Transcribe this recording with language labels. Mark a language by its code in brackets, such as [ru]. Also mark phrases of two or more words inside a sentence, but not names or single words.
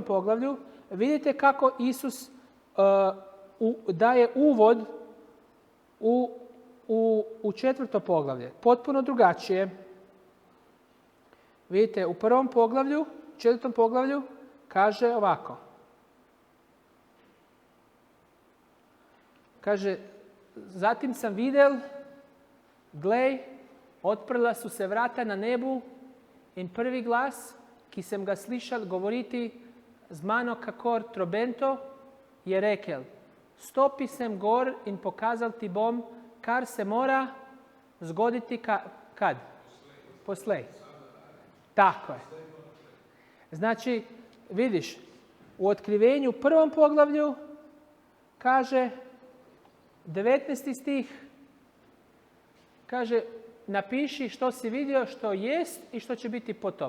[hr] poglavlju, vidite kako Isus daje uvod u 4. poglavlje. Potpuno drugačije. Vidite, u 1. poglavlju, 4. poglavlju, kaže ovako. Kaže, zatim sam videl, [sl] glej, otprla su se vrata na nebu in prvi glas, ki sem ga slišal govoriti z mano kakor trobento, je rekel, stopi sem gor in pokazal ti bom, kar se mora zgoditi kad? [hr] Poslej. Tako je. Znači, vidiš, u otkrivenju 1. poglavlju kaže 19. stih, kaže napiši što si vidio, što jest i što će biti potom.